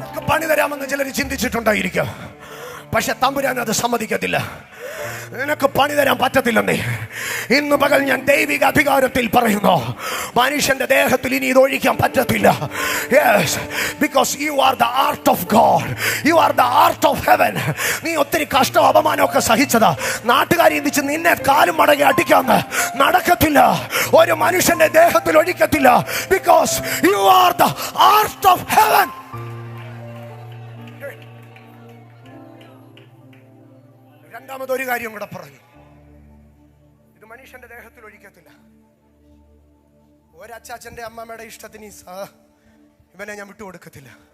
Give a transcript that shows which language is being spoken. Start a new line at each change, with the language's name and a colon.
Malayalam: പണി തരാമെന്ന് ചിലർ ചിന്തിച്ചിട്ടുണ്ടായിരിക്കും. പക്ഷെ തമ്പുരാൻ അത് സമ്മതിക്കത്തില്ല. നിനക്ക് പണി തരാൻ പറ്റത്തില്ലെന്നേ. ഇന്ന് പകൽ ഞാൻ ദൈവിക അധികാരത്തിൽ പറയുന്നു, മനുഷ്യന്റെ ദേഹത്തിൽ ഇനി ഇത് ഒഴിക്കാൻ പറ്റത്തില്ല.
English: Yes, because you are the art of God. You are the art of heaven.
Malayalam: നീ ഒത്തിരി കഷ്ടവും അപമാനമൊക്കെ സഹിച്ചതാ. നാട്ടുകാർ ചിന്തിച്ച് നിന്നെ കാലും മടങ്ങി അടിക്കാന്ന് നടക്കത്തില്ല. ഒരു മനുഷ്യന്റെ ദേഹത്തിൽ ഒഴിക്കത്തില്ല.
English: Because you are the art of heaven.
Malayalam: രണ്ടാമതൊരു കാര്യം കൂടെ പറഞ്ഞു, ഇത് മനുഷ്യന്റെ ദേഹത്തിൽ ഒഴിക്കത്തില്ല. ഒരച്ചാച്ചന്റെ അമ്മമ്മയുടെ ഇഷ്ടത്തിന് ഇവനെ ഞാൻ വിട്ടുകൊടുക്കത്തില്ല.